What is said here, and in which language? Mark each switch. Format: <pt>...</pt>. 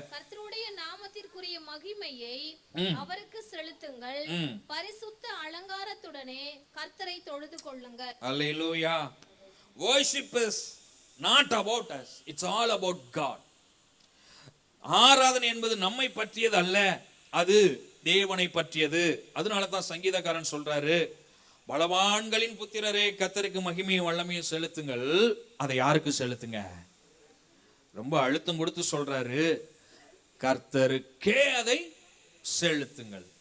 <ta>கர்த்தருடைய நாமத்திற்குரிய மகிமையை அவருக்கு செலுத்துங்கள், பரிசுத்த அலங்காரத்துடனே கர்த்தரை தொழுது கொள்ளுங்கள். அல்லேலூயா.</ta> <en>Worship is not about us, it's all about God.</en> <ta>ஆராதனை என்பது நம்மை பற்றியது அல்ல, அது தேவனை பற்றியது. அதனால தான் சங்கீதக்காரன் சொல்றாரு, பலவான்களின் புத்திரரே கர்த்தருக்கு மகிமையும் வல்லமையும் செலுத்துங்கள். அதை யாருக்கு செலுத்துங்க? ரொம்ப அழுத்தம் கொடுத்து சொல்றாரு, கர்த்தருக்கே அதை செலுத்துங்கள்.</ta>